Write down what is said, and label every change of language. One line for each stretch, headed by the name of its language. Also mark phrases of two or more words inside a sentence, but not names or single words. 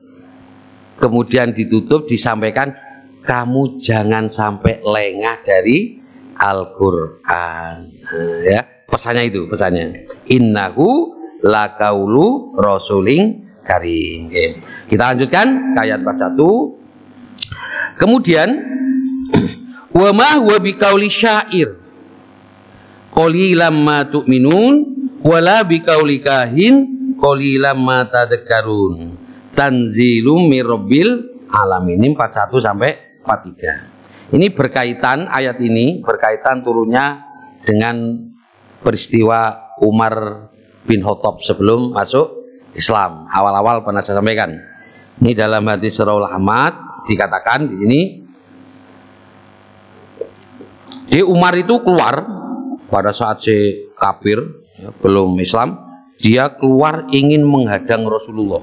Indonesian: Kemudian ditutup disampaikan, kamu jangan sampai lengah dari Al-Quran. Ya, pesannya itu, pesannya.
Arabic: إنه لقول رسول كريم.
Indonesian: Oke. Kita lanjutkan ke ayat 41.
Arabic: Kemudian وما هو بقول شاعر قليلا ما تؤمنون ولا بقول كاهن قليلا ما تذكرون تنزيل من رب العالمين.
Indonesian: 41 sampai 43. Ini berkaitan, ayat ini berkaitan turunnya dengan peristiwa Umar bin Khattab sebelum masuk Islam. Awal-awal pernah saya sampaikan. Ini dalam hadis Raul Ahmad dikatakan di sini, di Umar itu keluar pada saat si kafir ya, belum Islam, dia keluar ingin menghadang Rasulullah.